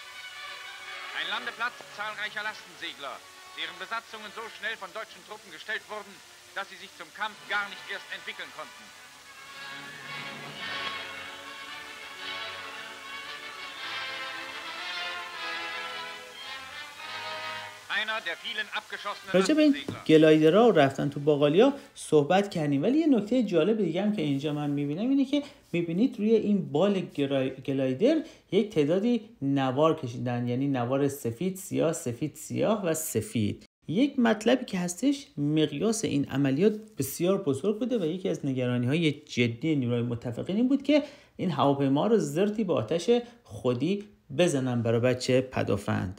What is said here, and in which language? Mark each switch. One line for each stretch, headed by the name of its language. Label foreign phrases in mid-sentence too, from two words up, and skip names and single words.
German: Ein Landeplatz zahlreicher Lastensegler, deren Besatzungen so schnell von deutschen Truppen gestellt wurden, dass sie sich zum Kampf gar nicht erst entwickeln konnten. einer der vielen abgeschossenen
Persian: راجع به این گلایدرها و رفتن تو باقالیا صحبت کردیم، ولی یه نکته جالب دیگه هم که اینجا من میبینم اینه که میبینید روی این بال گلایدر یک تعدادی نوار کشیدن، یعنی نوار سفید سیاه سفید سیاه و سفید. یک مطلبی که هستش، مقیاس این عملیات بسیار بزرگ بوده و یکی از نگرانی‌های جدی نیروهای متفقین این بود که این هواپیما رو زرتی با آتش خودی بزنن برای بچه پدافند.